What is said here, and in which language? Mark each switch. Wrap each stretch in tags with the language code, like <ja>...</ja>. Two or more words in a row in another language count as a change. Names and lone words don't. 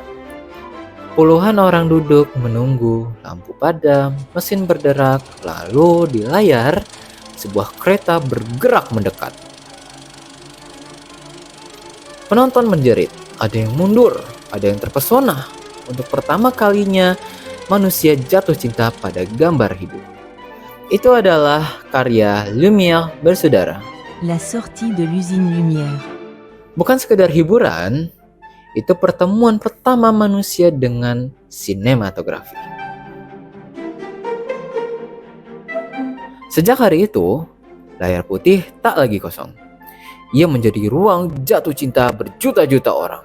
<id>Puluhan orang duduk menunggu, lampu padam, mesin berderak, lalu di layar sebuah kereta bergerak mendekat. Penonton menjerit, ada yang mundur, ada yang terpesona. Untuk pertama kalinya manusia jatuh cinta pada gambar hidup. Itu adalah karya Lumière bersaudara. La sortie de l'usine Lumière. Bukan sekedar hiburan, itu pertemuan pertama manusia dengan sinematografi. Sejak hari itu, layar putih tak lagi kosong. Ia menjadi ruang jatuh cinta berjuta-juta orang.</id>